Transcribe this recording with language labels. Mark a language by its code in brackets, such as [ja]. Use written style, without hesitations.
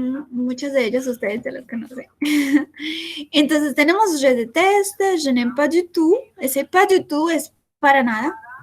[es] Muchas de ellas ustedes ya las conocen. Entonces tenemos [fr] je déteste, je n'aime pas du tout. [es] Ese [fr] pas du tout [es] es para nada.